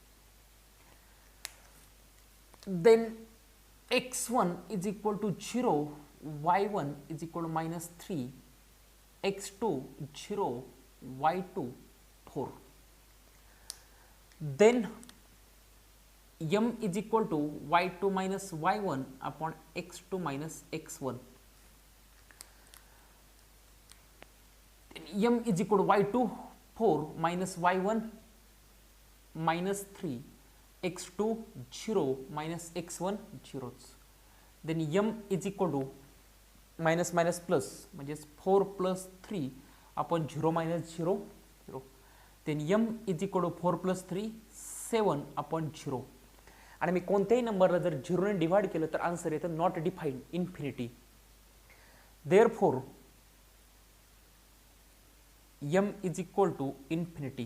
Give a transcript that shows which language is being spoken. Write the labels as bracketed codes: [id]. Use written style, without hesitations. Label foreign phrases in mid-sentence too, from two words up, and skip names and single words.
[en] Then x1 is equal to 0, y1 is equal to minus 3, x2 0, y2 4. Then m is equal to y2 minus y1 upon x2 minus x1. m is equal to y2 4 minus y1 minus 3 x2 0 minus x1 0. then m is equal to minus minus plus म्हणजे 4 plus 3 आपण 0 minus 0 0. then m is equal to 4 plus 3 7 आपण 0. [mr] आणि मी कोणत्याही नंबरला जर 0 ने डिवाइड केलं तर आन्सर येतं [en] not defined infinity. therefore m is equal to infinity.